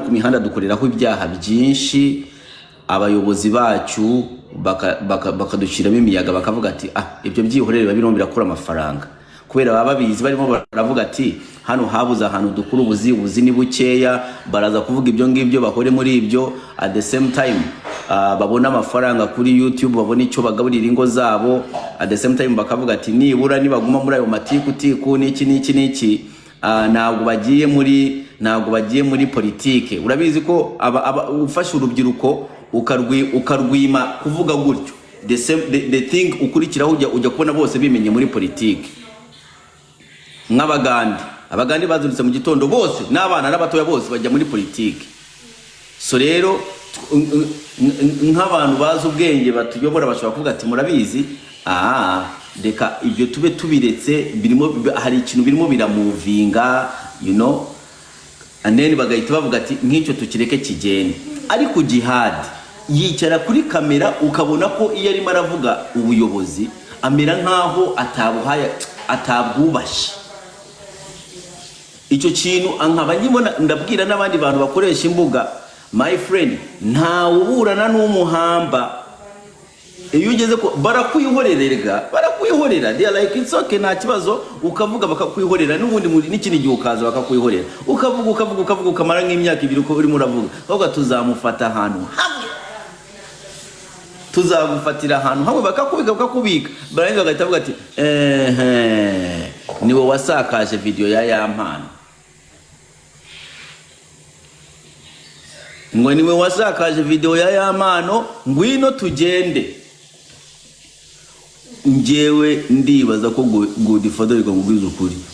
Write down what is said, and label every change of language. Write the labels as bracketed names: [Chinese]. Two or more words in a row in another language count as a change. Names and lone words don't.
[Kinyarwanda] ku mihanda dukoreraho ibyaha byinshi abayobozi bacu bakadushyiramo imiyaga bakavuga ati ibyo byihorere biba birimo birakura amafaranga kubera baba babizi barimo baravuga ati hano habuze ahantu dukura ubuzi ni bukeya baraza kuvuga ibyo ngibyo bahore muri ibyo [English] at the same time [Kinyarwanda] babona amafaranga kuri YouTube babona icyo bagaburira ingo zabo [English] at the same time [Kinyarwanda] bakavuga ati nibura nibaguma muri ayo matiku n'iki ntabwo bagiye muri politike urabizi ko ufashe urubyiruko ukarwima kuvuga gutyo [English] the thing [Kinyarwanda] ukurikiraho ujya kubona bose bimenye muri politike abagandi bazurutse mu gitondo bose n'abana n'abatoya bose bajya muri politike so rero nk'abantu bazi ubwenge batuyobora bashobora kuvuga ati murabizi reka ibyo tube tubiretse hari ikintu birimo biramuvinga [English] and then [Kinyarwanda] bagahita bavuga ati nk'icyo tukireke kigende ariko jihadi yicara kuri kamera ukabona ko iyo arimo aravuga ubuyobozi amera nk'aho atabwubashye icyo kintu nkaba nkibona ndabwira n'abandi bantu bakoresha imbuga [English] my friend [Kinyarwanda] ntawe uburana n'umuhamba iyo ugeze ko barakwihorera [English] they are like it's okay [Kinyarwanda] nta kibazo ukavuga bakakwihorera n'ubundi muri n'ikindi gihe ukaza bakakwihorera ukavuga ukamara nk'imyaka 2 uko urimo uravuga ahubwo tuzamufata ahantu hamwe tuzagufatira ahantu hamwe bakakubika barangiza bagahita bavuga ati niwe wasakaje video ya Yampano ngo niwe wasakaje video ya Yampano ngwino tugende njyewe ndibaza ko Godfather ikangubwiza ukuri